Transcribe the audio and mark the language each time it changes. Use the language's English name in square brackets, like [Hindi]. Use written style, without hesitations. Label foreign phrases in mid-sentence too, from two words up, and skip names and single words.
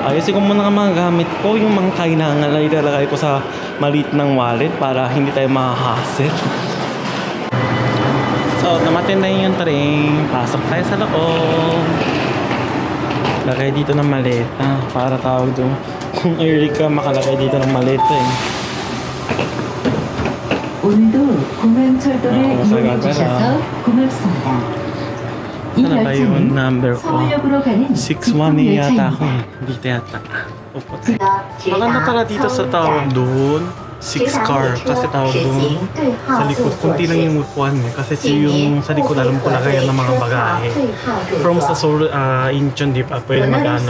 [Filipino] Ayusin ko muna ang mga gamit ko. Yung mga kailangan na ilalagay ko sa maliit ng wallet para hindi tayo mahahassle. So, namatin na yung train. Pasok tayo sa loob. Lagay dito ng maleta para tawag doon. Kung early ka, makalagay dito ng maleta eh. [Korean] 오늘도 공항철도를 이용해 주셔서 고맙습니다. 이 [Filipino] Ano ba yung [Korean] 열차는 [Filipino] number ko? [Korean] 서울역으로 가는 [Filipino] 6-1 yata ako [Korean] 열차입니다. [Filipino] eh. Dito yata. Upo tayo. Maganda pala dito sa tawag doon. 6 car. Kasi tawag doon sa likod. Kunti lang yung upuan eh. Kasi yung sa likod alam ko lagayan ng mga bagahe. From sa Seoul, Incheon di pa pwede mag-ano.